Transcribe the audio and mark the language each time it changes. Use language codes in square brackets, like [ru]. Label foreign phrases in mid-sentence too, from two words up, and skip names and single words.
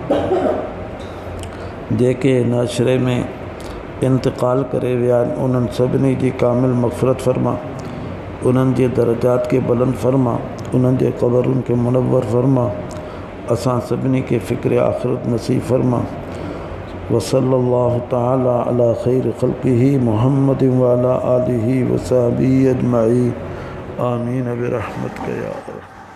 [sd] जेके हिन अशरे में इंतकाल करे विया आहिनि उन्हनि सभिनी जी कामिल मग़फ़िरत फ़रमा। उन्हनि जे दरजात के बुलंद फ़रमा। उन्हनि जे क़बरुनि के मुनव्वर फ़रमा। असां सभिनी के फ़िक्र आख़िरत नसीब फ़रमा। [ar] وصلى الله تعالى على خير خلقه محمد وعلى آله وصحبه أجمعين آمين برحمتك يا الله.